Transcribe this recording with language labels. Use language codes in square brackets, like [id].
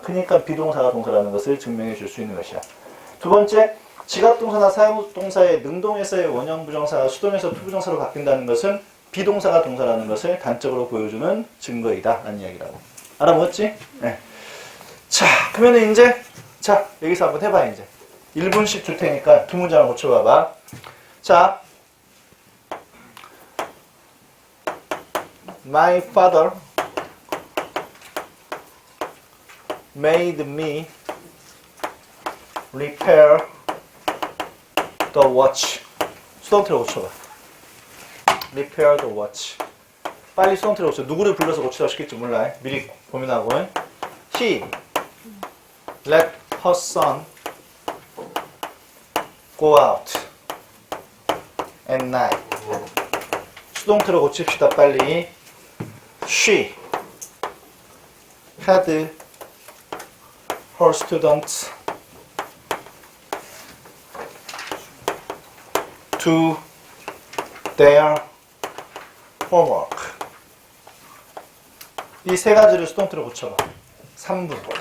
[ko] 그러니까 비동사가 동사라는 것을 증명해 줄 수 있는 것이야. 두 번째, 지각동사나 사용동사의 능동에서의 원형 부정사가 수동에서 투부정사로 바뀐다는 것은 비동사가 동사라는 것을 단적으로 보여주는 증거이다. 라는 이야기라고. 알아먹었지? 네. 자, 그러면 이제 여기서 한번 해봐. 이제 1분씩 줄 테니까 두 문장을 고쳐봐봐. [en] 자, My father made me repair the watch. [ko] 수동태로 고쳐봐. Repair the watch. 빨리 수동태로 고쳐. 누구를 불러서 고치라고 시킬지 몰라. 미리 고민하고. [en] He let her son go out at night. [ko] 수동태로 고칩시다. 빨리. [en] She had her students do their homework. [ko] 이 세 가지를 수동태로 고쳐봐. 3분.